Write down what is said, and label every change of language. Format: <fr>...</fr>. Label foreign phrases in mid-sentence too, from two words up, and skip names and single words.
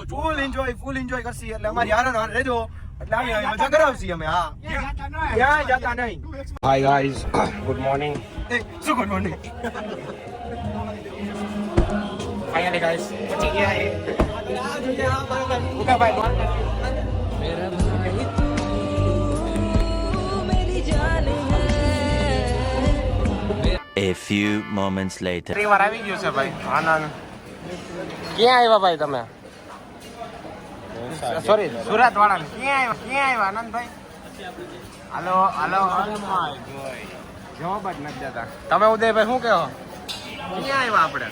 <en>full enjoy</en> <gu>કરશી. એટલે અમારી હારે હારે રહેજો, એટલે આવી મજા કરાવશી અમે. હા, ક્યાં જાતા નહીં.</gu> <en>Hi guys, good morning.</en> <gu>શું</gu> <en>good morning. finally guys</en> <gu>પહોંચી ગયા છે. ઉકા ભાઈ</gu> <hi>मेरा भाई तू मेरी जान है.</hi> <en>A few moments later.</en> <gu>પરિવાર આવી ગયો છે ભાઈ. આનંદ ક્યાં આવ્યા ભાઈ તમે? સોરી, સુરત વાળા ક્યાં આવ્યા આનંદભાઈ? હાલો હાલો. જવાબ જ નથી દેતા. તમે ઉદયભાઈ શું કહો? ક્યાં આવ્યા આપણે?</gu>